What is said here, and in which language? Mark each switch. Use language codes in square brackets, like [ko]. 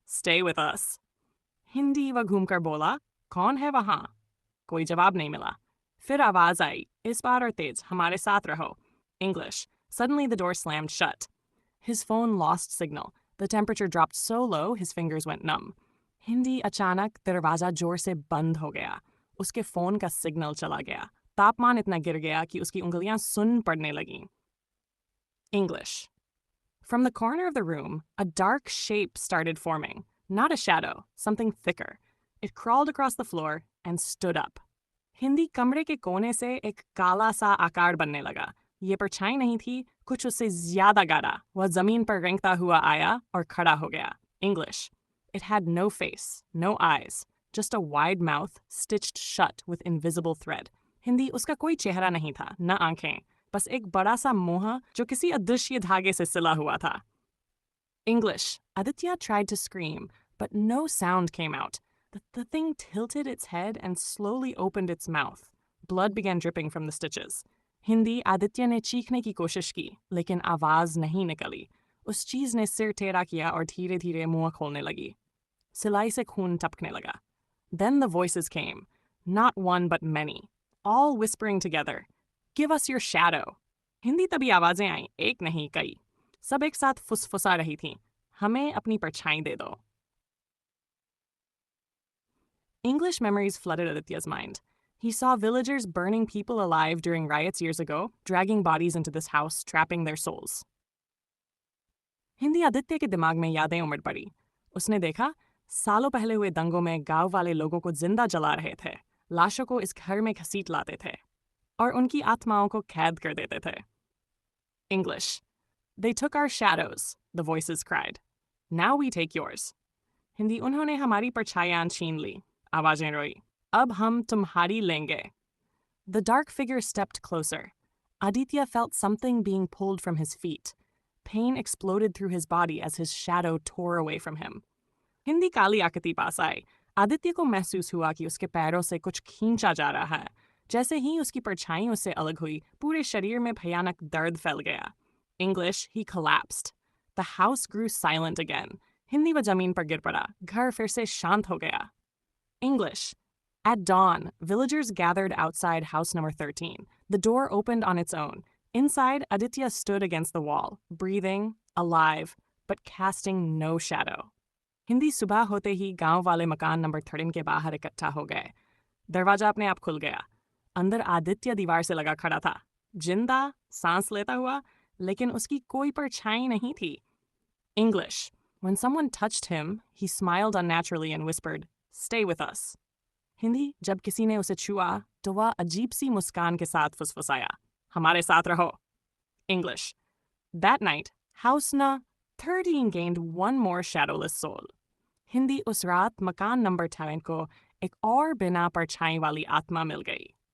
[en] Stay with us. [hi] Hindi वह घूमकर बोला, कौन है वहां? कोई जवाब नहीं मिला. फिर आवाज आई, इस बार और तेज, हमारे साथ रहो. [en] English. Suddenly the door slammed shut. His phone lost signal. The temperature dropped so low his fingers went numb. [hi] Hindi अचानक दरवाजा जोर से बंद हो गया. उसके फोन का सिग्नल चला गया. तापमान इतना गिर गया कि उसकी उंगलियां सुन्न पड़ने लगीं. [en] English. From the corner of the room, a dark shape started forming. Not a shadow, something thicker. It crawled across the floor and stood up. [hi] Hindi कमरे के कोने से एक काला सा आकार बनने लगा. ये परछाई नहीं थी, कुछ उससे ज्यादा गाढ़ा. वह जमीन पर रेंगता हुआ आया और खड़ा हो गया. [en] English. It had no face, no eyes, just a wide mouth stitched shut with invisible thread. [hi] Hindi उसका कोई चेहरा नहीं था, न आंखें, बस एक बड़ा सा मुंह जो किसी अदृश्य धागे से सिला हुआ था. [en] English. Aditya tried to scream, but no sound came out. The thing tilted its head and slowly opened its mouth. Blood began dripping from the stitches. [hi] Hindi Aditya ने चीखने की कोशिश की, लेकिन आवाज नहीं निकली. उस चीज ने सिर टेढ़ा किया और धीरे धीरे मुंह खोलने लगी. सिलाई से खून टपकने लगा. [en] Then the voices came, not one but many, all whispering together. Give us your shadow. [hi] Hindi तभी आवाजें आईं, एक नहीं कई. सब एक साथ फुसफुसा रही थीं. हमें अपनी परछाई दे दो. [en] English memories flooded Aditya's mind. He saw villagers burning people alive during riots years ago, dragging bodies into this house, trapping their souls. [hi] Hindi Aditya के दिमाग में यादें उमड़ पड़ी. उसने देखा, सालों पहले हुए दंगों में गांव वाले लोगों को जिंदा जला रहे थे, लाशों को इस घर में घसीट लाते थे और उनकी आत्माओं को कैद कर देते थे. [en] English. They took our shadows, the voices cried. Now we take yours. [hi] Hindi उन्होंने हमारी परछाइयां छीन ली. आवाजें रोई. अब हम तुम्हारी लेंगे. [en] The dark figure stepped closer. Aditya felt something being pulled from his feet. Pain exploded through his body as his shadow tore away from him. [hi] Hindi काली आकृति पास आई. आदित्य को महसूस हुआ कि उसके पैरों से कुछ खींचा जा रहा है. जैसे ही उसकी परछाई उससे अलग हुई, पूरे शरीर में भयानक दर्द फैल गया. [en] English, he collapsed. The house grew silent again. [hi] Hindi वो जमीन पर गिर पड़ा, घर फिर से शांत हो गया. [en] English. At dawn, villagers gathered outside house number 13. The door opened on its own. Inside, Aditya stood against the wall, breathing, alive, but casting no shadow. [hi] Hindi सुबह होते ही गांव वाले मकान नंबर 13 के बाहर इकट्ठा हो गए. दरवाजा अपने आप खुल गया. अंदर आदित्य दीवार से लगा खड़ा था. जिंदा, सांस लेता हुआ, लेकिन उसकी कोई परछाई नहीं थी. [en] English. When someone touched him, he smiled unnaturally and whispered, "Stay with us." [hi] Hindi, जब किसी ने उसे छुआ तो वह अजीब सी मुस्कान के साथ फुसफुसाया, "हमारे साथ रहो." [en] English. That night, house na 13 gained one more shadowless soul. [hi] Hindi, उस रात मकान नंबर 13 को एक और बिना परछाई वाली आत्मा मिल गई.